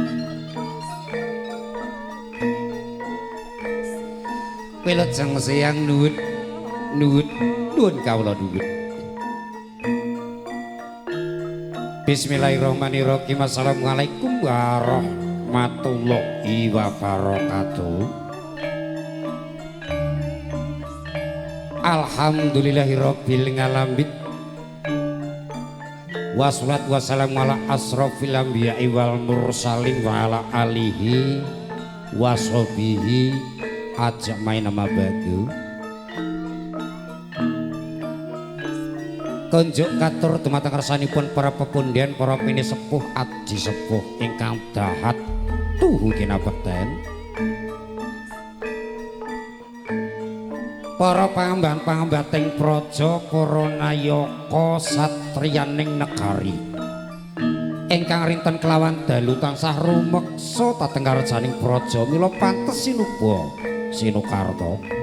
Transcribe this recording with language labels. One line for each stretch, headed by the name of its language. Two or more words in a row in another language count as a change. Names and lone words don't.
Javanese: Wilujeng siang nuwun kawula nuwun
Arabic: بسم الله الرحمن الرحيم السلام عليكم ورحمة الله وبركاته الحمد لله رب العالمين والصلاة والسلام على أشرف الأنبياء والمرسلين وعلى آله وصحبه أجمعين أما بعد
Javanese: konjuk katur dumateng kersanipun para pepundhen para pinisepuh aji sepuh ingkang dahat tuhu kinabekten para pangamban-pangambating praja para nayaka satriyaning negari ingkang rinten kelawan dalu tansah rumeksa dhateng karjaning praja mila pantes sinuba sinukarta